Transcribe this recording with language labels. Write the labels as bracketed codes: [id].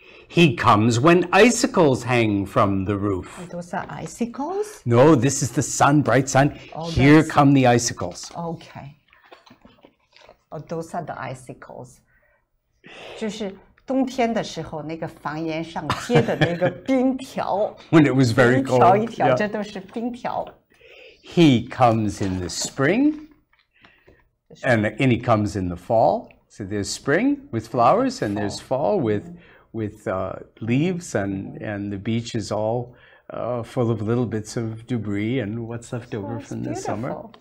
[en] He comes when icicles hang from the roof. Those are icicles? No, this is the sun, bright sun. Here come the icicles. Okay. Oh, those are the icicles. [zh] 就是冬天的时候，那个房檐上贴的那个冰条。 [en] When it was very cold. [zh] 一条一条，这都是冰条。 [en] He comes in the spring, and he comes in the fall. So there's spring with flowers, and there's fall with leaves, and the beach is all full of little bits of debris and what's left over from the summer.